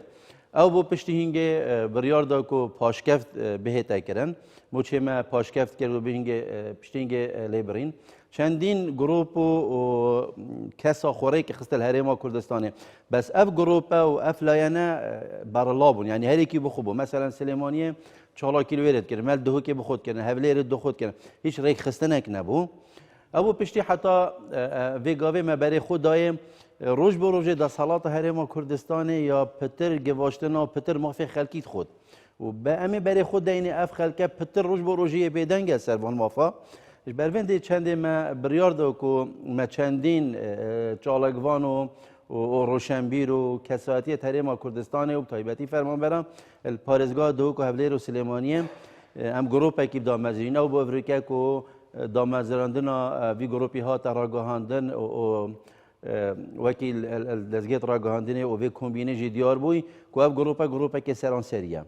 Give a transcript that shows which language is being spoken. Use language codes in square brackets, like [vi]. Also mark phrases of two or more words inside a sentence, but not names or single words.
[ku] ئەو بۆ پشتی هینگێ بڕیاردا کو پاشکەفت بهێتەکردن موچێمە پاشکەفت کرد و بهینگێ پشتی هینگێ لێبڕین چەندین گروپ و کەسا خۆڕێکی خستە هەرێما کوردستانی بەس ئەف گروپە و ئەف لایەنە بەڕڵا بوون یعنی هەرێکی بخۆ بوو مەسەلەن سلێمانیە چاڵاکی لێرت کرد مەل دهۆکێ بخۆتکردن هەولێرت دخۆتکردن هیچ ڕێک خستنێک نەبوو. ئەو پشتی حتا vêgavê me berê xwe daye roj bi rojê desthilatê herêma Kurdistanê ya pitir gevashtina pitir mafê xelkî xwed û be em ê berê xwe deyînê ev xelke pitir roj bi rojê yê bêdeng e ser van mafa. Ji ber vê dê çendê me biryar da ku me çendîn çalekvan û roşenbîr û kesatiyê herêma Kurdistanê û taybetî fermanberan parêzgeha Duhok û Hewlêr û Silêmaniyê em grupekî damezîn ew bo evrike ku damezirandina vî grupî hate ragihandin û wekî dezgehê ragihandinê û vê kombînê jî diyar bûî ku ev grupekê seranserî ye.